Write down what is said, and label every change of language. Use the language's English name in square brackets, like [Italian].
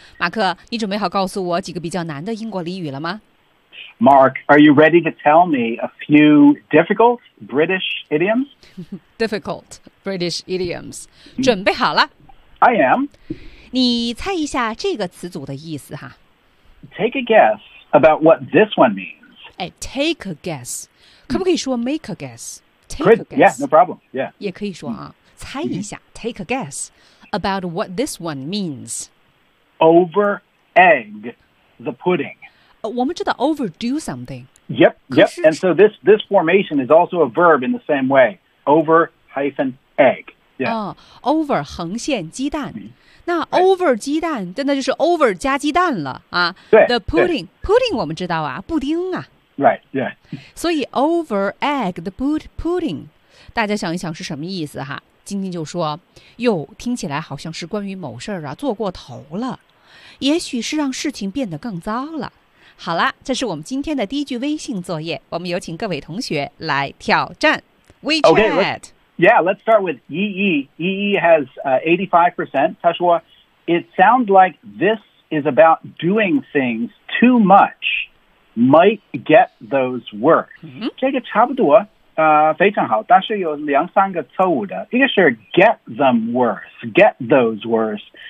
[Chinese] 马克，你准备好告诉我几个比较难的英国俚语了吗？ [English] Mark, are you ready to tell me a few difficult British idioms? Difficult British idioms. [Chinese] 准备好了。 [English] I am. [Chinese] 你猜一下这个词组的意思哈。 [English] Take a guess about what this one means. Hey, take a guess. [Chinese] 可不可以说 [English] make a guess? Take Chris, a guess. Yeah, no problem. Yeah. [Chinese] 也可以说啊，猜一下 [English] take a guess about what this one means. Over egg the pudding. [Chinese] 我们知道 [English] overdo something. Yep, yep. And so this formation is also a verb in the same way. Over hyphen egg. Yeah. [Chinese] Over 横线鸡蛋。那 over 鸡蛋真的就是 over 加鸡蛋了。对。 [English] The pudding. [Chinese] Pudding 我们知道啊布丁啊。 [English] Right, yeah. [Chinese] 所以 over egg, the pudding. 大家想一想是什么意思哈。晶晶就说哟听起来好像是关于某事儿啊做过头了。也许是让事情变得更糟了。好了，这是我们今天的第一句微信作业，我们有请各位同学来挑战 WeChat. [English] Okay, let's start with EE. EE has 85%. [Chinese] 他说 [English] it sounds like this is about doing things too much. Might get those work.、 Mm-hmm. [Chinese] 这个差不多、非常好，但是有两三个错误的。一个是 [English] get them worse, get those worse.